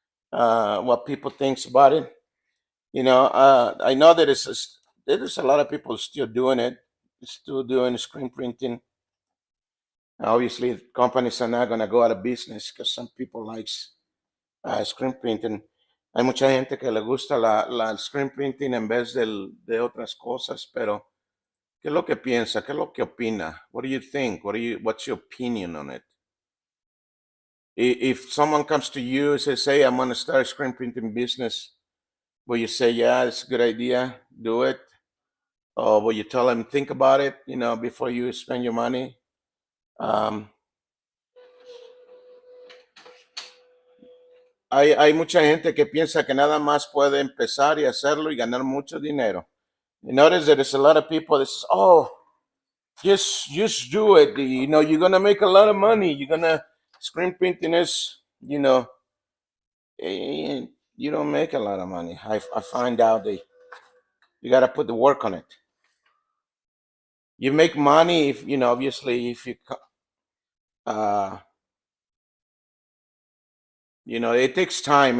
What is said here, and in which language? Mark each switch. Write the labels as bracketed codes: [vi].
[en] What people thinks about it. I know that there's a lot of people still doing it, still doing screen printing. Obviously, companies are not gonna go out of business because some people likes screen printing. [es] Hay mucha gente que le gusta la screen printing en vez de otras cosas, pero ¿qué es lo que piensa? ¿Qué es lo que opina? [en] What do you think? What's your opinion on it? If someone comes to you and says, "Hey, I'm gonna start a screen printing business," will you say, "Yeah, it's a good idea, do it"? Or will you tell them, think about it, before you spend your money? [es] Um, hay mucha gente que piensa que nada más puede empezar y hacerlo y ganar mucho dinero. [en] You notice that there's a lot of people that says, "Oh, Just do it. You know, you're gonna make a lot of money. You're gonna screen printing is, you know, you don't make a lot of money. I find out that you gotta put the work on it. You make money if you know, obviously, if you, uh, you know, it takes time.